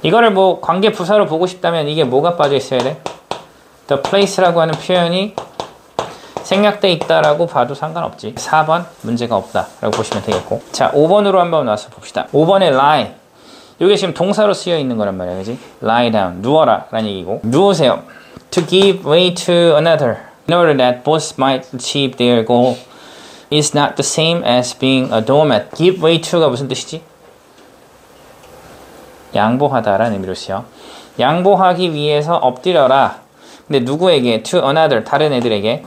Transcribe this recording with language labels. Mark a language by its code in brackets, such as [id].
[ko] 이거를 뭐 관계 부사로 보고 싶다면 이게 뭐가 빠져 있어야 돼? The place라고 하는 표현이 생략돼 있다라고 봐도 상관없지. 4번 문제가 없다라고 보시면 되겠고. 자, 5번으로 한번 와서 봅시다. 5번에 lie. 이게 지금 동사로 쓰여 있는 거란 말이야, 그지? [en] Lie down, [ko] 누워라 라는 얘기고. 누우세요. [en] To give way to another in order that both might achieve their goal is not the same as being a doormat. Give way to [ko] 가 무슨 뜻이지? 양보하다라는 의미로 쓰여. 양보하기 위해서 엎드려라. 근데 누구에게? [en] To another, [ko] 다른 애들에게.